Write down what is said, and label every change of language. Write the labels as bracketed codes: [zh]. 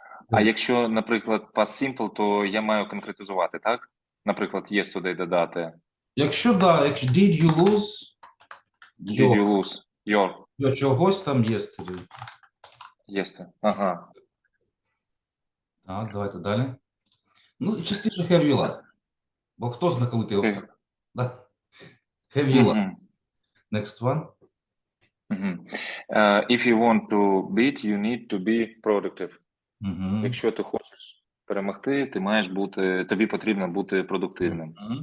[uk] А якщо, наприклад, past simple, то я маю конкретизувати, так? Наприклад, yesterday додати. Якщо [en] did you lose? Did you lose your [uk] чогось там yesterday. [en] Yesterday. Ага. [uk] Так, давайте далі. Ну, частіше [en] have you lost. [uk] Бо хто знає, коли ти його втратив? [en] Have you lost? Next one. If you want to beat, you need to be productive. [uk] Якщо ти хочеш перемогти, тобі потрібно бути продуктивним.